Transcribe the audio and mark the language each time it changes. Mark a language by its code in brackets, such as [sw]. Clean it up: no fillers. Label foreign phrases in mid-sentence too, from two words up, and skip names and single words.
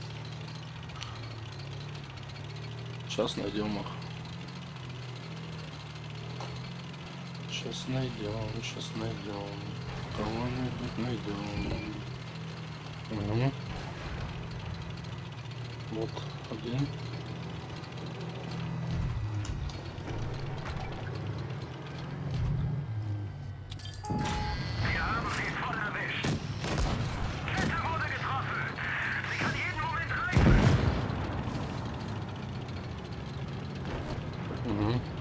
[ru] Сейчас найдем их. Сейчас найдем. Кого-нибудь найдем. Угу. Вот один. [de] Wir haben sie voll erwischt. Kette wurde getroffen. Sie kann jeden Moment reifen. Угу.